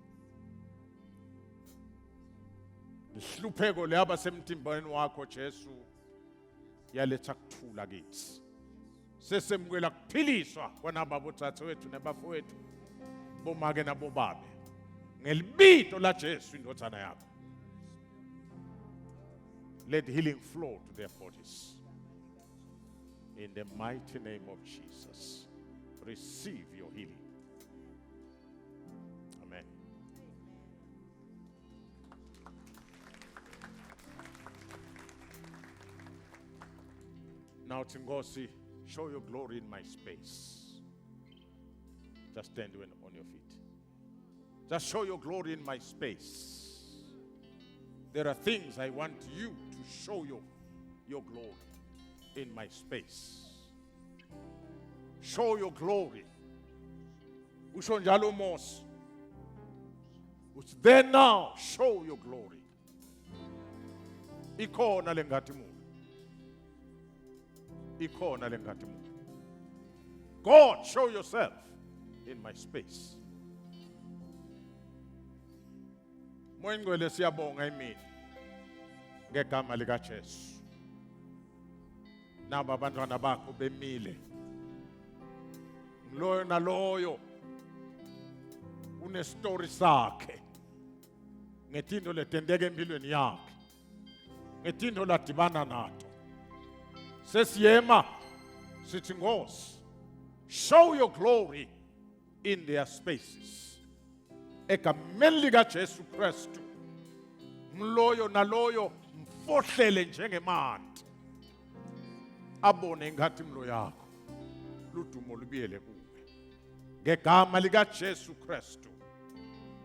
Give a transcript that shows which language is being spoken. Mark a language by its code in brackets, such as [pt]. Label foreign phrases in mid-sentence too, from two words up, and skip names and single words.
[ss] Ihlupheko leyaba semtimbeni wakho Jesu yaletha kuthula kithi. Sesemkwela kuphiliswa kwana babothathe wethu nebafowethu bomake nabobabe ngelibito la Jesu indodana yakho. [en] Let healing flow to their bodies. In the mighty name of Jesus, receive your healing. Amen. Now, Tingosi, show your glory in my space. Just stand on your feet. Just show your glory in my space. There are things I want you to show your glory in my space. Show your glory. [ss] Usho njalo Mose. [en] It's there now. Show your glory. [ss] Ikona lenkhatimulo. Ikona lenkhatimulo. [en] God, show yourself in my space. [ss] Moyingcwele siyabonga imini ngegama likaJesu. Naba abantwana bakho bemile. Loyo naloyo une story sakhe. Ngetinto letendeke empilweni yakhe. Ngetinto ladibana nato. Sesiyema sithi Nkosi, [en] show your glory in their spaces. [ss] Egameni likaJesu Kristu. Mloyo naloyo mfohlele njengemanti. Abone inkhatimulo yakho. Ludumo lubiyele kuwe. Ngegama likaJesu Kristu.